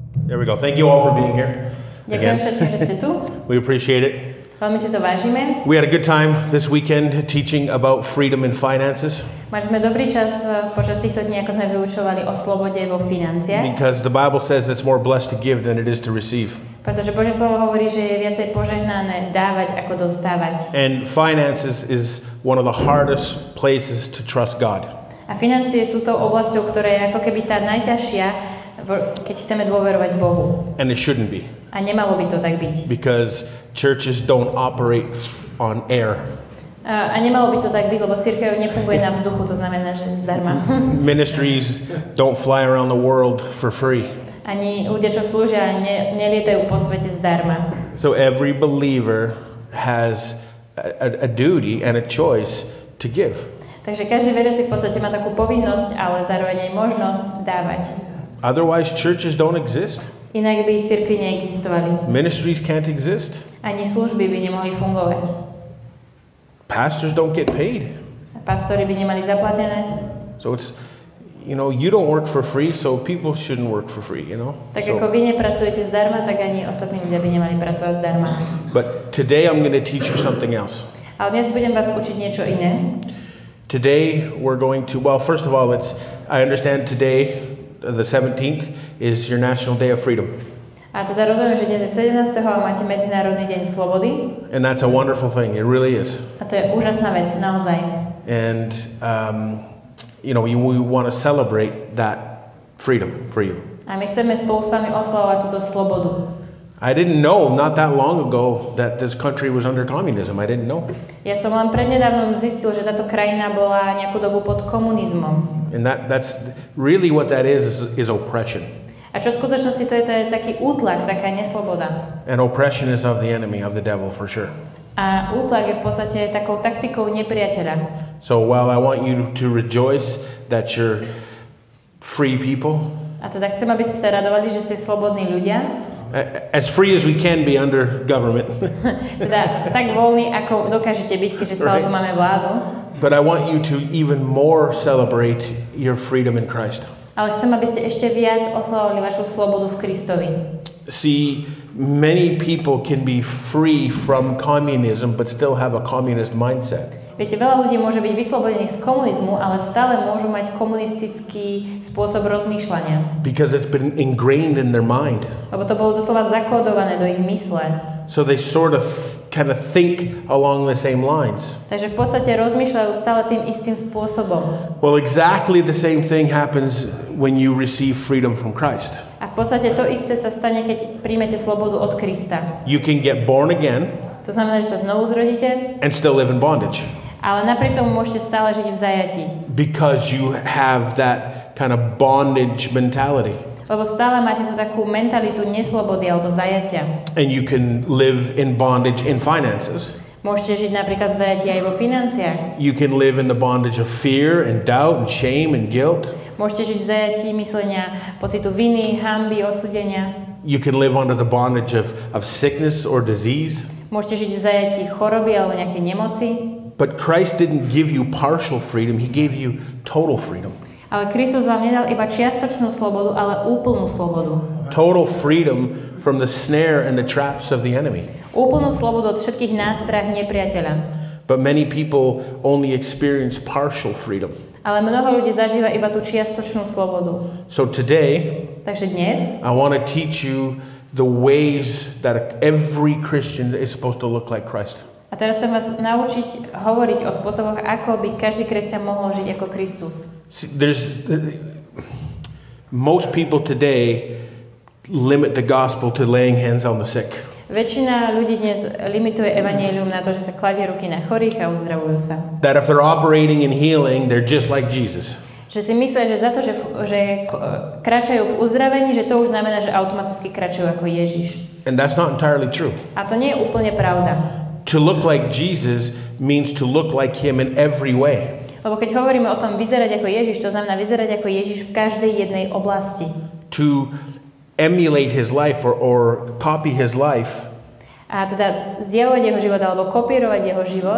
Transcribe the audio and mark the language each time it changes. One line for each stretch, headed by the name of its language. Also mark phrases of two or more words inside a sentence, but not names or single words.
English: There we go. Thank you all for being here.
Slovak: Ďakujem všetkým, že ste tu.
English: We appreciate it.
Slovak: Veľmi si to vážime.
English: We had a good time this weekend teaching about freedom in finances.
Slovak: Mali sme dobrý čas počas týchto dní, ako sme vyučovali o slobode vo financiách.
English: Because the Bible says it's more blessed to give than it is to receive.
Slovak: Pretože Božie slovo hovorí, že je viacej požehnané dávať ako dostávať.
English: And finances is one of the hardest places to trust God.
Slovak: A financie sú tou oblasťou, ktorá je ako keby tá najťažšia, keď chceme dôverovať Bohu.
English: And it shouldn't be.
Slovak: A nemalo by to tak byť.
English: Because churches don't operate on air.
Slovak: A nemalo by to tak byť, lebo cirkev nefunguje na vzduchu, to znamená, že zdarma.
English: Ministries don't fly around the world for free.
Slovak: Ani ľudia, čo slúžia, nelietajú po svete zdarma.
English: So every believer has a duty and a choice to give.
Slovak: Takže každý veriaci v podstate má takú povinnosť, ale zároveň aj možnosť dávať.
English: Otherwise churches don't exist.
Slovak: Inak by cirkvi neexistovali.
English: Ministries can't exist.
Slovak: Ani služby by nemohli fungovať.
English: Pastors don't get paid.
Slovak: A pastori by nemali zaplatené.
English: So it's, you don't work for free, so people shouldn't work for free,
Slovak: Tak ako vy nepracujete zdarma, tak ani ostatní ľudia by nemali pracovať zdarma.
English: But today I'm going to teach you something else.
Slovak: Ale dnes budem vás učiť niečo iné.
English: Today we're going to, first of all, I understand today, the 17th, is your National Day of Freedom.
Slovak: A teda rozumiem, že dnes je 17. a máte Medzinárodný deň slobody.
English: And that's a wonderful thing, it really is.
Slovak: A to je úžasná vec, naozaj.
English: And, we want to celebrate that freedom for you.
Slovak: A my chceme spolu s vami oslavovať túto slobodu.
English: I didn't know not that long ago that this country was under communism. I didn't know.
Slovak: Ja som len prednedávnom zistil, že táto krajina bola nejakú dobu pod komunizmom.
English: And that's really what that is oppression.
Slovak: A čo v skutočnosti to je taký útlak, taká nesloboda.
English: And oppression is of the enemy, of the devil, for sure.
Slovak: A útlak je v podstate takou taktikou nepriateľa.
English: So while I want you to rejoice that you're free people,
Slovak: a teda chcem, aby ste sa radovali, že ste slobodní ľudia.
English: As free as we can be under government.
Slovak: Teda tak voľní, ako dokážete byť, keďže stále tu máme vládu.
English: But I want you to even more celebrate your freedom in Christ.
Slovak: Ale chcem, aby ste ešte viac oslavovali vašu slobodu v Kristovi.
English: See, many people can be free from communism but still have a communist mindset.
Slovak: Viete, veľa ľudí môže byť vyslobodených z komunizmu, ale stále môžu mať komunistický spôsob rozmýšľania.
English: Because it's been ingrained in their mind.
Slovak: Lebo to bolo doslova zakódované do ich mysle.
English: So they sort of kind of think along the same lines.
Slovak: Takže v podstate rozmýšľajú stále tým istým spôsobom.
English: Well, exactly the same thing happens when you receive freedom from Christ.
Slovak: A v podstate to isté sa stane, keď príjmete slobodu od Krista.
English: You can get born again.
Slovak: To znamená, že sa znovu zrodíte.
English: And still live in bondage.
Slovak: Ale napriek tomu môžete stále žiť v zajatí.
English: Because you have that kind of bondage mentality.
Slovak: Lebo stále máte tú takú mentalitu neslobody alebo zajatia.
English: And you can live in bondage in finances.
Slovak: Môžete žiť napríklad v zajatí aj vo financiách.
English: You can live in the bondage of fear and doubt and shame and guilt.
Slovak: Môžete žiť v zajatí myslenia, pocitu viny, hanby, odsúdenia.
English: You can live under the bondage of sickness or disease.
Slovak: Môžete žiť v zajatí choroby alebo nejakej nemoci.
English: But Christ didn't give you partial freedom, he gave you total freedom.
Slovak: Ale Kristus vám nedal iba čiastočnú slobodu, ale úplnú slobodu.
English: Total freedom from the snare and the traps of the enemy.
Slovak: Úplnú slobodu od všetkých nástrah nepriateľa.
English: But many people only experience partial freedom.
Slovak: Ale mnoho ľudí zažíva iba tú čiastočnú slobodu.
English: So today,
Slovak: takže dnes,
English: I want to teach you the ways that every Christian is supposed to look like Christ.
Slovak: A teraz chcem vás naučiť hovoriť o spôsoboch, ako by každý kresťan mohol žiť ako Kristus.
English: Most people today limit the gospel to laying hands on the sick.
Slovak: Väčšina ľudí dnes limituje evanjelium na to, že sa kladie ruky na chorých a uzdravujú sa.
English: That if they're operating in healing, they're just like Jesus.
Slovak: Že si myslia, že za to, že kračajú v uzdravení, že to už znamená, že automaticky kračajú ako Ježiš.
English: And that's not entirely true.
Slovak: A to nie je úplne pravda.
English: To look like Jesus means to look like him in every way.
Slovak: Lebo keď hovoríme o tom vyzerať ako Ježiš, to znamená vyzerať ako Ježiš v každej jednej oblasti.
English: To emulate his life or copy his life.
Slovak: A teda zjavovať jeho život alebo kopírovať jeho život.